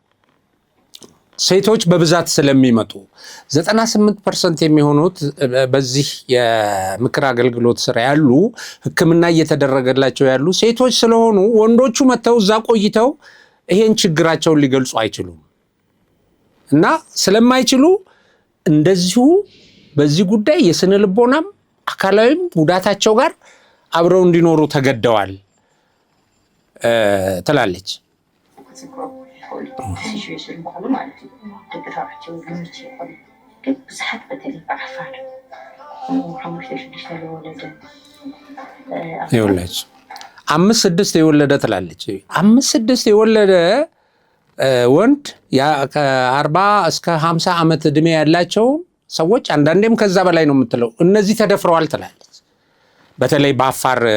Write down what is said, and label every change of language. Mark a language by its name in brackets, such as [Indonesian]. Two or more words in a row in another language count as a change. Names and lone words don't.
[Amharic] ሴቶች በብዛት ስለሚመጡ 98% የሚሆኑት በዚህ የምክር አገልግሎት ስራ ያሉ ሕክምና እየተደረገላቸው ያሉ ሴቶች ስለሆኑ ወንዶቹ መተው እዛ ቆይተው ይሄን ችግራቸውን ሊገልጹ አይችሉም እና ስለማይችሉ እንደዚሁ በዚህ ጉዳይ የስነ ልቦናም አካላዊም ጉዳታቸው ጋር አብረው እንዲኖሩ ተገደዋል ትላለች። ሲቹዌሽን ቆሙ ማለት ነው። [Tigrinya] ደቂ ተባዕትዮ ግምት ይሆን ግን ብዙሓት በተለይ ብዓፋር ሓሙሽተ ሽዱሽተ የወለደ [Amharic] ይኸውልሽ 5-6 የወለደ ትላለች። 5-6 የወለደ ወንድ ከ40 እስከ 50 ዓመት ዕድሜ ያላቸው ሰዎች አንዳንዴም ከዛ በላይ ነው የምትለው እነዚህ ተደፍረዋል ትላለች። በተለይ በአፋር